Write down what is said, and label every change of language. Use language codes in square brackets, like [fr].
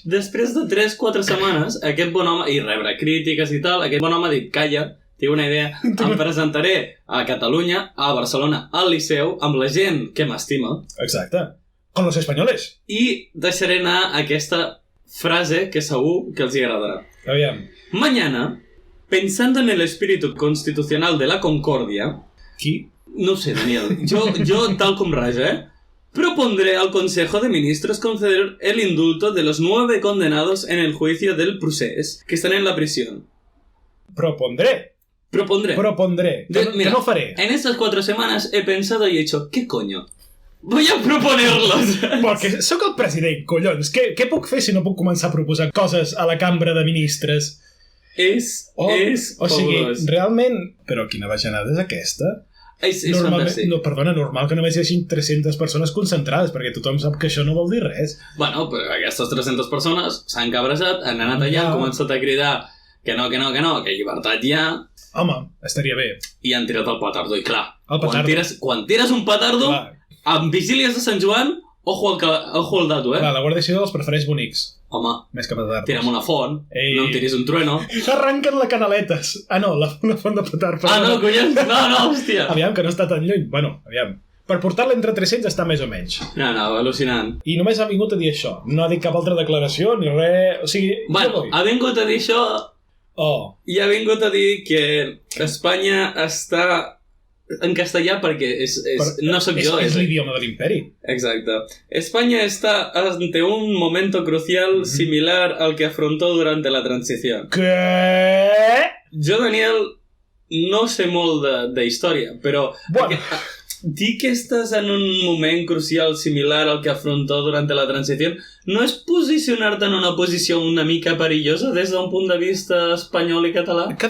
[ca] Després de 3-4 setmanes, aquest bon home, i rebre crítiques i tal, aquest bon home ha dit, calla, tinc una idea, em presentaré a Catalunya, a Barcelona, al Liceu, amb la gent que m'estima. Exacte. [es] Con los españoles. [ca] I deixaré anar aquesta frase que segur que els agradarà. Aviam. [es] Mañana, pensando en el espíritu constitucional de la concordia... [ca] Qui? No sé, Daniel. [es] Yo [ca] tal com raja, [es] propondré al Consejo de Ministros conceder el indulto de los 9 condenados en el juicio del procés, que están en la prisión. Propondré. [ca] Mira, no faré. [es] En estas 4 semanas he pensado y he hecho, ¿qué coño? Voy a proponerlos. [ca] Perquè sóc el president, collons. Què puc fer si no puc començar a proposar coses a la cambra de ministres? És o sigui, fabulós. Realment... Però quina bajanada és aquesta? És fantàstic. No, perdona, normal que només hi hagi 300 persones concentrades, perquè tothom sap que això no vol dir res. Bueno, però aquestes 300 persones s'han cabrejat, han anat allà, han començat a cridar que no, que llibertat hi ha... Home, estaria bé. I han tirat el petardo, i clar, El petardo. quan tires un petardo, Clar. amb vigílies de Sant Joan, ojo al dato, Clar, la Guàrdia Civil els prefereix bonics. Home, Més que petardos. tira'm una font, Ei. no em tiris un trueno. Arranquen la canaletes. Ah, no, una font de petard. Ah, no, collons, no, hòstia. Aviam, que no està tan lluny. Bueno, aviam. Per portar-la entre 300 està més o menys. No, al·lucinant. I només ha vingut a dir això. No ha dit cap altra declaració ni res... O sigui, Bueno, ha vingut a dir això Oh, i ha vingut a dir que Espanya està en castellà perquè no sóc jo. És l'idioma de l'imperi. Exacto. [es] España está ante un momento crucial similar al que afrontó durante la transición. [ca] Què? Jo, Daniel, no sé molt de història, però Bueno. dir que estàs en un moment crucial similar [es] al que afrontó durante la transición [ca] no és posicionar-te en una posició una mica perillosa des d'un punt de vista espanyol i català?